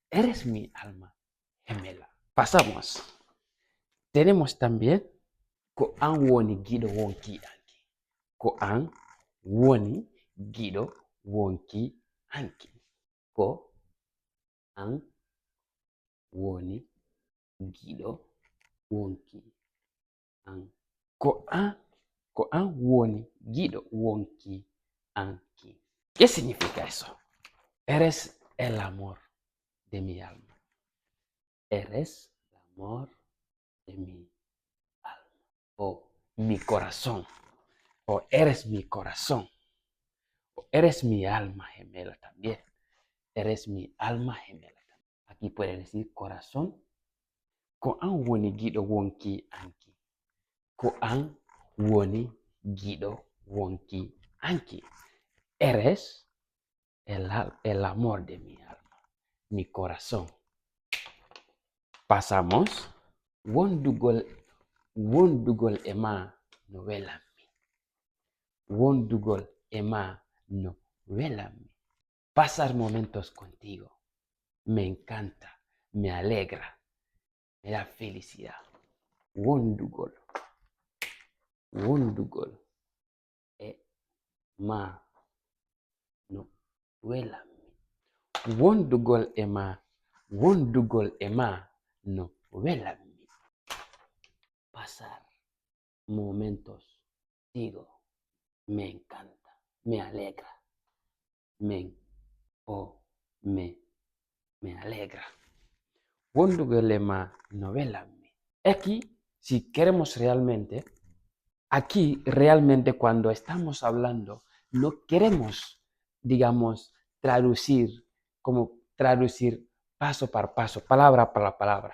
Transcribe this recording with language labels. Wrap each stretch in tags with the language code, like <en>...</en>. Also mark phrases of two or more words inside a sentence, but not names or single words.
<es>Eres mi alma gemela. Pasamos. Tenemos también</es> <ff>ko an woni giɗo wonki anki. Ko an woni giɗo wonki anki. Ko an woni giɗo wonki anki. Ko an woni giɗo wonki anki.</ff> <es>¿Qué significa eso? Eres el amor de mi alma. Eres el amor de mi alma. O mi corazón. O eres mi corazón. O eres mi alma gemela también. Eres mi alma gemela también. Aquí puede decir corazón.</es> <ff>Ko an woni giɗo wonki anki. Ko an woni giɗo wonki anki.</ff> <es>Eres el amor de mi alma, mi corazón. Pasamos.</es> <ff>Wondugol ema no welami. Wondugol ema no welami.</ff> <es>Pasar momentos contigo me encanta, me alegra, me da felicidad.</es> <ff>Wondugol ema no welami. Wondugol ema no welami.</ff> <es>Pasar momentos contigo me encanta, me alegra, me alegra.</es> <ff>Wondugol ema no welami.</ff> <es>Aquí, si queremos realmente, aquí realmente cuando estamos hablando, no queremos, digamos, traducir paso por paso, palabra por palabra.</es>